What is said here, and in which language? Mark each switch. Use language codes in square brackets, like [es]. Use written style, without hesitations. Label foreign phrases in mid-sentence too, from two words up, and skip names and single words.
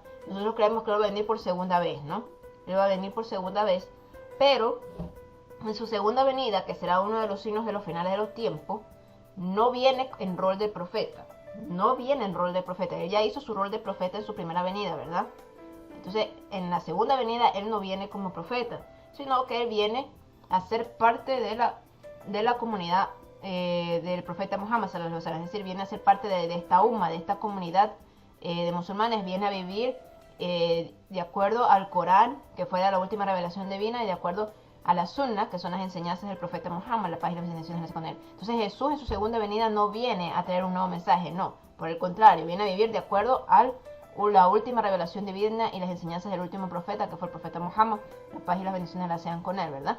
[es] Nosotros creemos que él va a venir por segunda vez, ¿no? Él va a venir por segunda vez, pero en su segunda venida, que será uno de los signos de los finales de los tiempos, no viene en rol de profeta. Él ya hizo su rol de profeta en su primera venida, ¿verdad? Entonces, en la segunda venida, él no viene como profeta, sino que él viene a ser parte de la comunidad del profeta Muhammad, [ar] صلى الله عليه وسلم. [es] Es decir, viene a ser parte de esta umma, de esta comunidad de musulmanes, viene a vivir de acuerdo al Corán, que fue la última revelación divina, y de acuerdo a la sunna, que son las enseñanzas del profeta Muhammad, la paz y las bendiciones con él. Entonces Jesús en su segunda venida no viene a traer un nuevo mensaje, no, por el contrario, viene a vivir de acuerdo a la última revelación divina y las enseñanzas del último profeta, que fue el profeta Muhammad, la paz y las bendiciones las sean con él, ¿verdad?